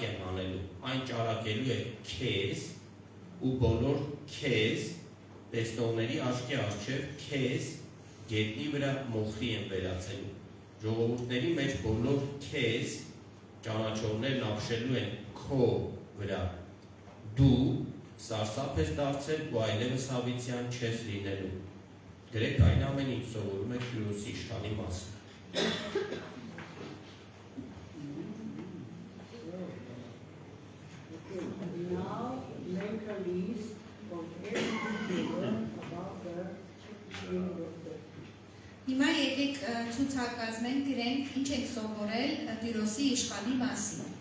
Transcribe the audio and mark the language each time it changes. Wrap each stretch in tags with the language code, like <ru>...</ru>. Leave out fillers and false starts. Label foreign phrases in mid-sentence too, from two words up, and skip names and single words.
<hy>եմ անելու, այն ճարակելու է քեզ ու բոլոր քեզ տեսնողների աչքի առջև քեզ գետնի վրա մոխրի եմ վերածելու, ժողովուրդների մեջ բոլոր քեզ ճանաչողներն ապշելու են քո վրա, դու սարսափ ես դարձել ու այլևս հավիտյան չես լինելու։ Գրեք այն ամեն ինչ սովորում եք Տյուրոսի իշխանի մասին։</hy> <en>Now make a list of everything you learn about the king of the</en> <hy>Հիմա եկեք ցուցակազմենք, գրենք ինչ ենք սովորել Տիրոսի իշխանի մասին։</hy>